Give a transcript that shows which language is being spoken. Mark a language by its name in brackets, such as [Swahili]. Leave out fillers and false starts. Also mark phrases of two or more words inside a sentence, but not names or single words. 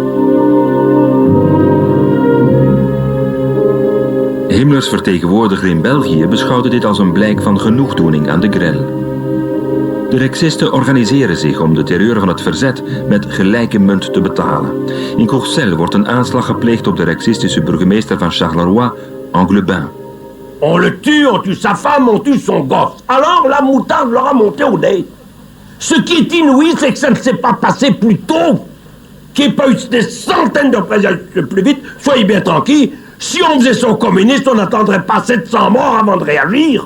[Dutch] Himmlers vertegenwoordiger in België beschouwde dit als een blijk van genoegdoening aan de Grelle. De Rexisten organiseren zich om de terreur van het verzet met gelijke munt te betalen. In Courcelles wordt een aanslag gepleegd op de Rexistische burgemeester van Charleroi, Anglebin. [French] On le tue sa femme, on tue son gosse. Alors la moutarde leur a monté au nez. Ce qui est inouï, c'est que ça ne s'est pas passé plus tôt. Qu'il n'y ait pas eu des centaines de présidents plus vite. Soyez bien tranquilles. Si on faisait son communiste, on n'attendrait pas 700 morts avant de réagir.